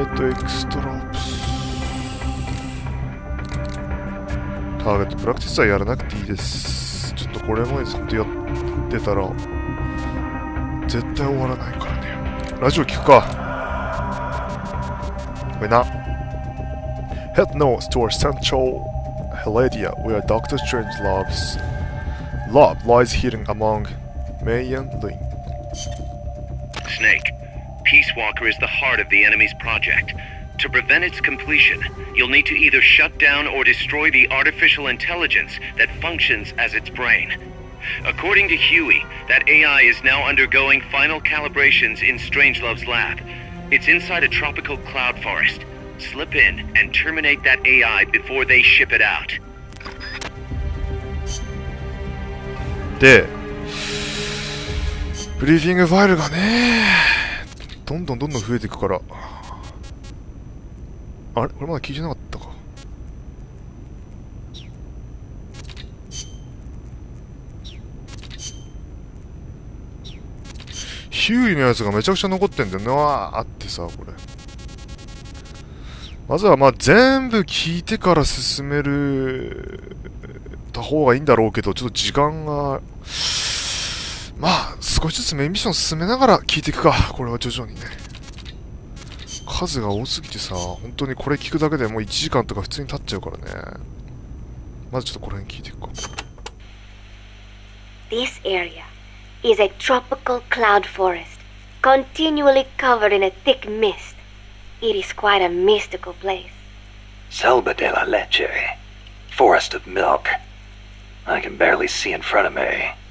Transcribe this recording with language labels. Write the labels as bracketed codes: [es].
[ja] エクストラオプス。ターゲットプラクティスはやらなくていいです。ちょっとこれまでずっとやってたら絶対終わらないからね。ラジオ聞くか。これな。 [en] Head north towards Central Heladia, where Doctor Strangelove's lab lies hidden among May and Ling. Snake, Peace Walker is the heart of the enemy's project. To prevent its completion, you'll need to either shut down or destroy the artificial intelligence that functions as its brain. According to Huey, that AI is now undergoing final calibrations in Strangelove's lab. It's inside a tropical cloud forest. Slip in and terminate that AI before they ship it out. [ja] で、ブリーフィングファイルがね、どんどん増えていくから。あれこれまだ聞いてなかったか。ヒューイのやつがめちゃくちゃ残ってんだよなあってさ、これ。まずはまあ全部聞いてから進めるた方がいいんだろうけど、ちょっと時間が、まあ少しずつメインミッション進めながら聞いていくか。これは徐々にね。数が多すぎてさ、本当にこれ聞くだけでもう1時間とか普通に経っちゃうからね。まずちょっとこの辺聞いていくか。 [en] This area is a tropical cloud forest, continually covered in a thick mist. It is quite a mystical place. Selva de la Leche. Forest of milk. I can barely see in front of me.